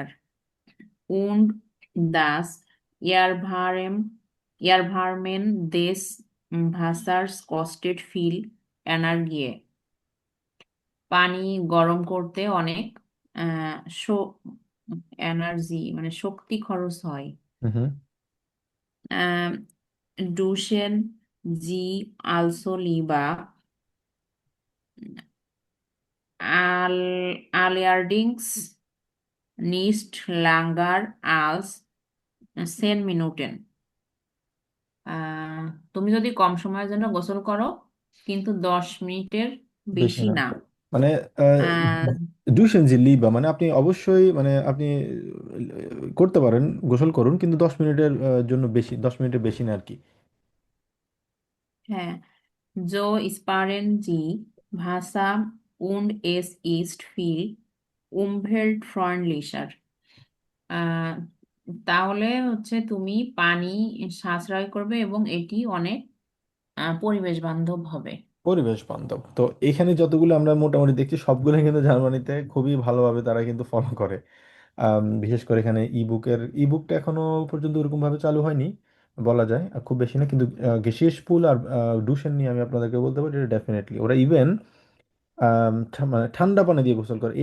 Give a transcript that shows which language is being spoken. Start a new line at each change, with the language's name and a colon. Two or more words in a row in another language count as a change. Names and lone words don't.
German: Und das Erwärmen des Wassers kostet viel Energie.
Bangla: পানি গরম করতে অনেক এনার্জি মানে শক্তি খরচ হয়। হুম। আহ,
German: Duschen Sie also lieber allerdings nicht länger als 10 Minuten?
Bangla: তুমি যদি কম সময়ের জন্য গোসল করো, কিন্তু 10 মিনিটের বেশি বেশি না, না। মানে আহ,
German: Duschen Sie lieber
Bangla: মানে আপনি অবশ্যই মানে আপনি করতে পারেন, গোসল করুন, কিন্তু 10 মিনিটের জন্য বেশি, 10 মিনিটের বেশি না আর কি। হ্যাঁ,
German: So sparen Sie Wasser und es ist viel umweltfreundlicher.
Bangla: আহ, তাহলে হচ্ছে তুমি পানি সাশ্রয় করবে এবং এটি অনেক পরিবেশ বান্ধব হবে। পরিবেশ বান্ধব, তো এখানে যতগুলো আমরা মোটামুটি দেখছি সবগুলো কিন্তু জার্মানিতে খুবই ভালোভাবে তারা কিন্তু ফলো করে। বিশেষ করে এখানে ইবুকটা এখনো পর্যন্ত ওরকম ভাবে চালু হয়নি বলা যায়, খুব বেশি না, কিন্তু গেসিয়াস পুল আর ডুশেন নিয়ে আমি আপনাদেরকে বলতে পারি এটা ডেফিনেটলি ওরা ইভেন মানে ঠান্ডা পানি দিয়ে গোসল করে।